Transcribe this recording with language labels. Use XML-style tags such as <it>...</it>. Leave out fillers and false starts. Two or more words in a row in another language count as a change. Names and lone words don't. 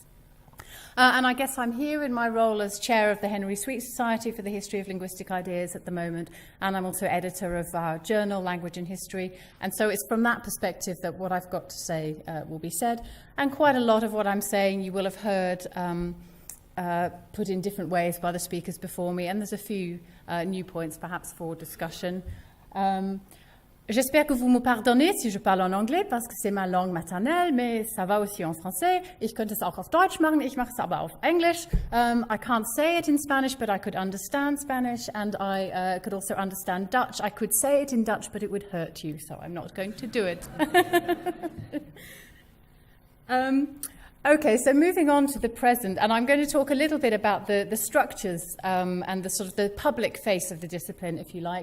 <en>And I guess I'm here in my role as chair of the Henry Sweet Society for the History of Linguistic Ideas at the moment, and I'm also editor of our journal, Language and History, and so it's from that perspective that what I've got to say will be said, and quite a lot of what I'm saying you will have heard put in different ways by the speakers before me, and there's a few new points perhaps for discussion.</en> <fr>J'espère que vous me pardonnez si je parle en anglais, parce que c'est ma langue maternelle, mais ça va aussi en français.</fr> <de>Ich könnte es auch auf Deutsch machen, ich mache es aber auf Englisch.</de> <en>I can't say it in Spanish, but I could understand Spanish, and I could also understand Dutch. I could say it in Dutch, but it would hurt you, so I'm not going to do it. Okay, so moving on to the present, and I'm going to talk a little bit about the structures and the sort of the public face of the discipline, if you like.</en>